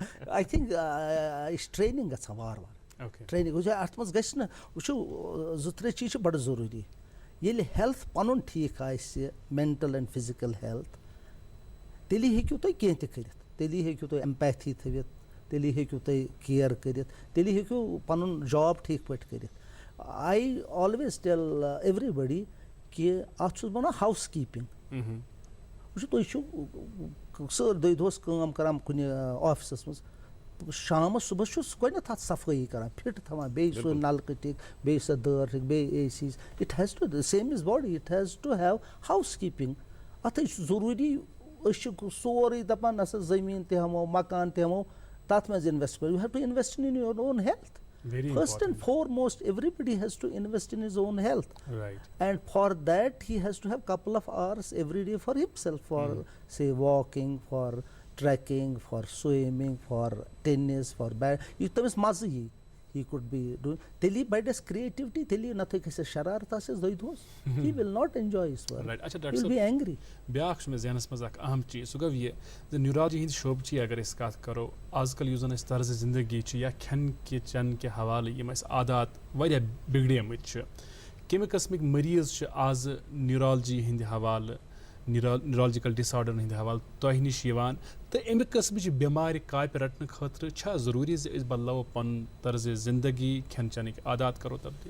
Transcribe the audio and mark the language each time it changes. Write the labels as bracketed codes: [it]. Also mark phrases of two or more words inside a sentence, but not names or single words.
[en] I think [ks] یہِ چھِ ٹرٛینِنٛگ گژھان وارٕ وارٕ ٹرٛینِنٛگ وٕچھو اَتھ منٛز گژھِ نہٕ وٕچھو 2-3 چیٖز چھِ بَڑٕ ضروٗری ییٚلہِ ہیلٕتھ پَنُن ٹھیٖک آسہِ [en] mental and physical health [ks] تیٚلی ہیٚکِو تُہۍ کینٛہہ تہِ کٔرِتھ تیٚلی ہیٚکِو تُہۍ ایمپیتھی تھٲوِتھ تیٚلی ہیٚکِو تُہۍ کِیَر کٔرِتھ تیٚلی ہیٚکِو پَنُن جاب ٹھیٖک پٲٹھۍ کٔرِتھ [en] I always tell every body [ks] کہِ اَتھ چھُس بہٕ وَنان [en] house keeping [ks] وٕچھِو تُہۍ چھُو دۄہہِ دۄہَس کٲم کَران کُنہِ آفِسَس منٛز شامَس صُبحس چھُس گۄڈنٮ۪تھ اَتھ صفٲیی کَران فِٹ تھاوان بیٚیہِ سُہ نَلکہٕ ٹھیٖک بیٚیہِ سۄ دٲر ٹھیٖک بیٚیہِ [en] AC it has to same is body it has to have house keeping [ks] اَتھَے چھُ ضروٗری أسۍ چھِ سورُے دَپان نہ سا زٔمیٖن تہِ ہٮ۪مو مکان تہِ ہٮ۪مو تَتھ منٛز [en] invest you have to invest in your own health first and foremost every body has to invest in his own health and for that he has to have couple of hours every day for himself for say walking for trekking for swimming for tennis for [ks] یہِ تٔمِس مَزٕ یی [en] he could be do [ks] تیٚلی بَڑٮ۪س کرٛیٹِوٹی تیٚلی نَتہٕ گژھٮ۪س شرارت آسٮ۪س دۄہہِ دۄہَس [en] he will not enjoy his work be angry. [ks] بیٛاکھ چھُ مےٚ ذہنَس منٛز اکھ اہم چیٖز سُہ گوٚو یہِ زِ نیوٗرالجی ہِنٛدِ شوبچی اگر أسۍ کَتھ کَرو آز کَل یُس زَن اَسہِ طرزِ زندگی چھِ یا کھٮ۪ن کہِ چٮ۪ن کہِ حوالہٕ یِم اَسہِ عادات واریاہ بِگڑیمٕتۍ چھِ کَمہِ قٕسمٕکۍ مٔریٖض چھِ آزٕ نیوٗرالجی ہِنٛدِ حوالہٕ [en] neurological disorders [ks] ہِنٛدِ حوالہٕ تۄہہِ نِش یِوان تہٕ اَمہِ قٕسمٕچہِ بٮ۪مارِ کاپہِ رَٹنہٕ خٲطرٕ چھا ضروٗری زِ أسۍ بَدلاوو پَنُن طرزِ زندگی کھٮ۪ن چٮ۪نٕکۍ عادات کَرو تبدیٖل.